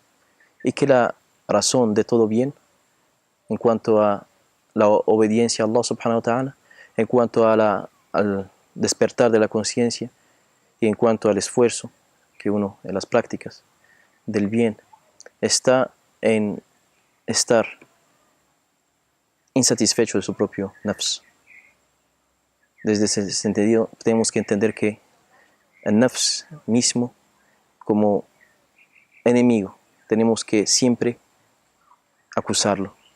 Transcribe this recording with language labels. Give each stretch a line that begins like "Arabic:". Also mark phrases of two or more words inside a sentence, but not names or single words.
Spanish: Y que la razón de todo bien, en cuanto a la obediencia a Allah
Arabic: سبحانه وتعالى,
Spanish: en cuanto a al despertar de la conciencia y en cuanto al esfuerzo que uno en las prácticas del bien está en estar insatisfecho de su propio nafs. Desde ese sentido tenemos que entender que el nafs mismo como enemigo tenemos que siempre acusarlo.